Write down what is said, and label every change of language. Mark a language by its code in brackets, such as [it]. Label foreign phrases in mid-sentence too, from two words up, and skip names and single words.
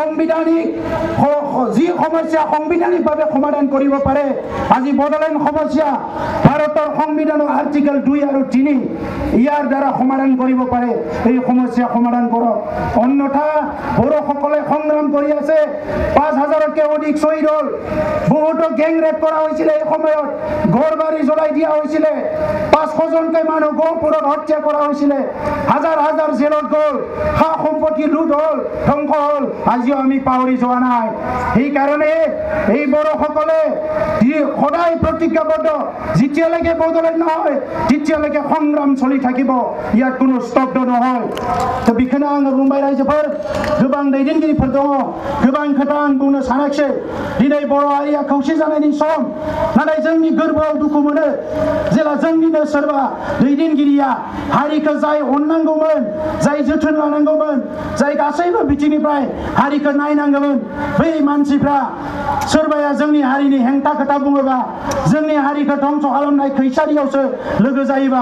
[as] সমস্যা সাংবিধানিকভাৱে সমাধান কৰিব পাৰে আজি বড়োলেণ্ড সমস্যা ভাৰতৰ সংবিধানৰ আৰ্টিকেল 2 আৰু 3 ইয়াৰ দ্বাৰা সমাধান কৰিব পাৰে এই সমস্যা সমাধান কৰক অন্যথা বড়োসকলে সংগ্ৰাম কৰি আছে 5,000তকৈ অধিক শ্বহীদ হ'ল বহুতো [en] gang rape [as] কৰা হৈছিল এই সময়ত ঘৰ বাৰী জ্বলাই দিয়া হৈছিল 500জনকৈ মানুহ গহপুৰত হত্যা কৰা হৈছিল হাজাৰ হাজাৰ জেলত গ'ল সা সম্পত্তি লুট হ'ল ধ্বংস হ'ল আজিও আমি পাহৰি যোৱা নাই সেইকাৰণে এই বড়োসকলে সদায় প্ৰতিজ্ঞাবদ্ধ যেতিয়ালৈকে বড়োলেণ্ড নহয় তেতিয়ালৈকে সংগ্ৰাম চলি থাকিব ইয়াত কোনো স্তব্ধ নহয় তো [brx] बेखौनो आङो बुंबाय रायजोफोर गोबां दैदेनगिरिफोर दङ गोबां खोथा आं बुंनो सानाखिसै दिनै बर' हारिया खौसे जानायनि सम नाथाय जोंनि गोरबोआव दुखु मोनो जेला जोंनिनो सोरबा दैदेनगिरिया हारिखौ जाय अननांगौमोन जाय जोथोन लानांगौमोन जाय गासैबो बिथिंनिफ्राय हारिखौ नायनांगौमोन बै मानसिफ्रा सोरबाया जोंनि हारिनि हेंथा खोथा बुङोबा जोंनि हारिखौ ध्वंस खालामनाय खैसारियावसो लोगो जायोबा